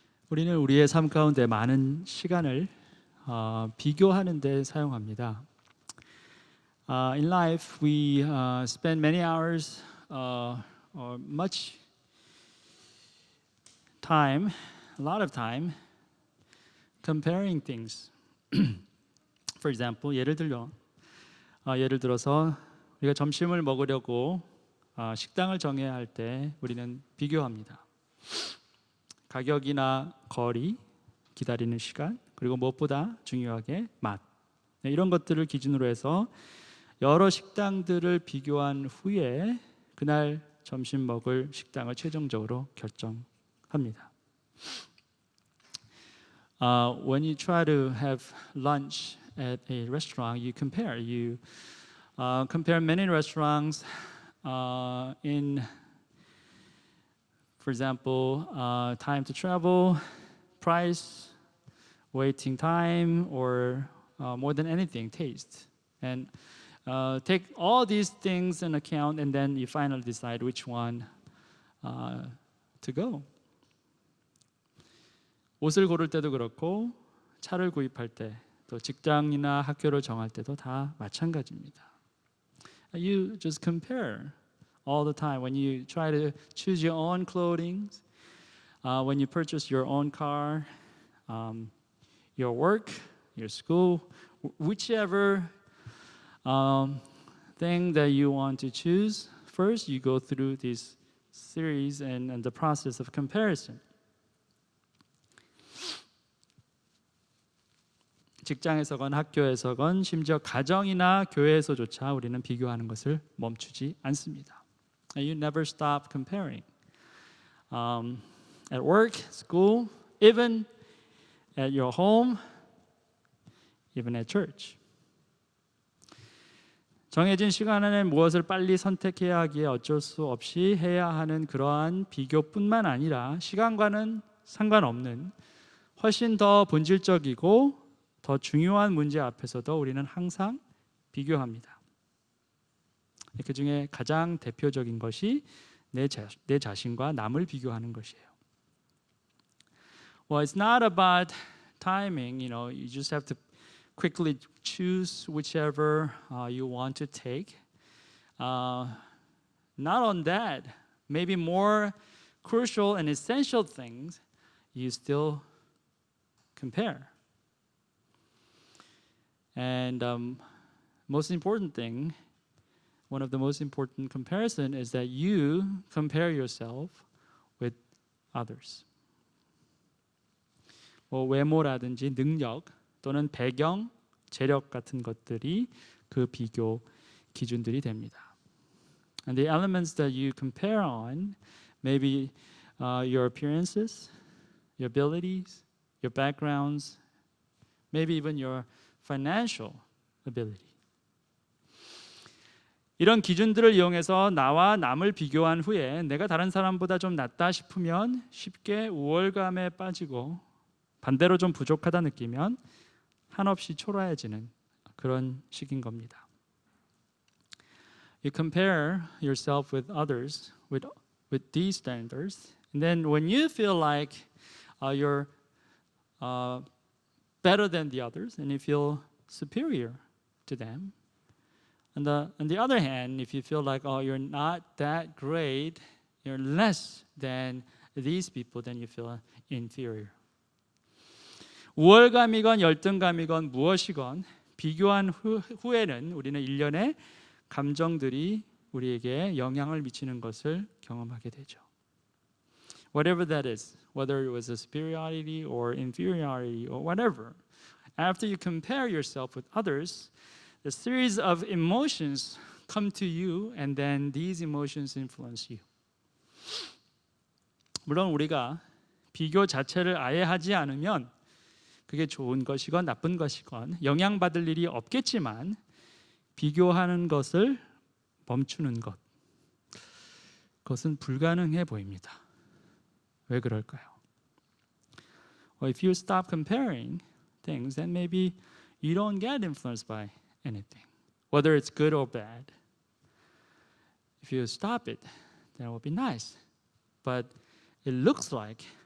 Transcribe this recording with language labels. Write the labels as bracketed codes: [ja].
[ko] 우리는 우리의 삶 가운데 많은 시간을 비교하는 데 사용합니다. [en] In life, we spend many hours or much time, a lot of time, comparing things. For example, [ko] 예를 들어서 우리가 점심을 먹으려고 식당을 정해야 할 때 우리는 비교합니다. 가격이나 거리, 기다리는 시간, 그리고 무엇보다 중요하게 맛. 이런 것들을 기준으로 해서 여러 식당들을 비교한 후에 그날 점심 먹을 식당을 최종적으로 결정합니다. [en] When you try to have lunch at a restaurant, you compare. You compare many restaurants in, for example, time to travel, price, waiting time, or more than anything, taste. And take all these things in account, and then you finally decide which one to go. [ko] 옷을 고를 때도 그렇고, 차를 구입할 때, 또 직장이나 학교를 정할 때도 다 마찬가지입니다. [en] You just compare all the time when you try to choose your own clothing, when you purchase your own car, your work, your school, whichever thing that you want to choose. First, you go through this series and the process of comparison. [ko] 직장에서건 학교에서건 심지어 가정이나 교회에서조차 우리는 비교하는 것을 멈추지 않습니다. [en] You never stop comparing. At work, school, even at your home, even at church. [ko] 정해진 시간 안에 무엇을 빨리 선택해야 하기에 어쩔 수 없이 해야 하는 그러한 비교뿐만 아니라 시간과는 상관없는 훨씬 더 본질적이고 더 중요한 문제 앞에서도 우리는 항상 비교합니다. 그 중에 가장 대표적인 것이 내 자신과 남을 비교하는 것이에요. [en] Well, it's not about timing. You just have to quickly choose whichever you want to take. Not on that. Maybe more crucial and essential things you still compare. And most important thing, one of the most important comparison is that you compare yourself with others. [ko] 외모라든지 능력 또는 배경, 재력 같은 것들이 그 비교 기준들이 됩니다. [en] And the elements that you compare on may be your appearances, your abilities, your backgrounds, maybe even your financial ability. [ko] 이런 기준들을 이용해서 나와 남을 비교한 후에 내가 다른 사람보다 좀 낫다 싶으면 쉽게 우월감에 빠지고 반대로 좀 부족하다 느끼면 한없이 초라해지는 그런 시기인 겁니다. [en] You compare yourself with others with these standards, and then when you feel like you're better than the others, and you feel superior to them. On the other hand, if you feel like, you're not that great, you're less than these people, then you feel inferior. [ko] 우월감이건 열등감이건 무엇이건 비교한 후에는 우리는 일련의 감정들이 우리에게 영향을 미치는 것을 경험하게 되죠. [en] Whatever that is, whether it was a superiority or inferiority or whatever, after you compare yourself with others, a series of emotions come to you, and then these emotions influence you. [ko] 물론 우리가 비교 자체를 아예 하지 않으면 그게 좋은 것이건 나쁜 것이건 영향받을 일이 없겠지만 비교하는 것을 멈추는 것, 그것은 불가능해 보입니다. 왜 그럴까요? [en] Well, if you stop comparing things, then maybe you don't get influenced by anything, whether it's good or bad. If you stop it, then it will be nice. But it looks like